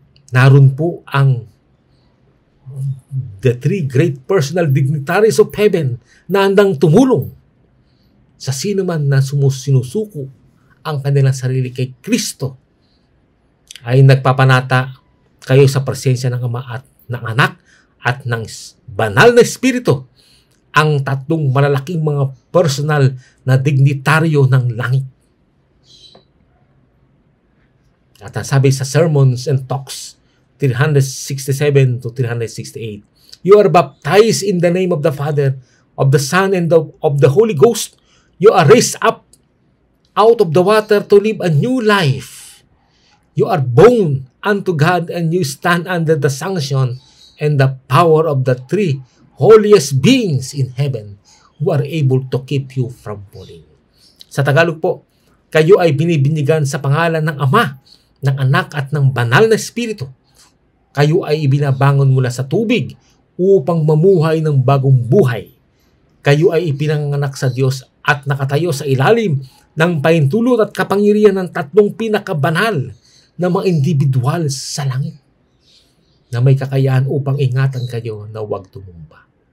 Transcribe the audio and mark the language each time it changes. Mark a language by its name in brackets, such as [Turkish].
[Filipino] naroon po ang [English] the three great personal dignitaries of heaven [Filipino] na handang tumulong sa sino man na sinusuko ang kanilang sarili kay Kristo, ay nagpapanata kayo sa presensya ng Ama at ng Anak at ng Banal na Espiritu, ang tatlong malalaking mga personal na dignitaryo ng langit. At ang sabi sa [English] Sermons and Talks 367 to 368, you are baptized in the name of the Father, of the Son, and of the Holy Ghost. You are raised up out of the water to live a new life. You are born unto God, and you stand under the sanction and the power of the three holiest beings in heaven who are able to keep you from falling. [Filipino] Sa Tagalog po, kayo ay binibinyagan sa pangalan ng Ama, ng Anak at ng Banal na Espiritu. Kayo ay ibinabangon mula sa tubig upang mamuhay ng bagong buhay. Kayo ay ipinanganak sa Diyos at nakatayo sa ilalim ng pahintulot at kapangyarihan ng tatlong pinakabanal na mga individual sa langit, na may kakayahan upang ingatan kayo na huwag tumumba.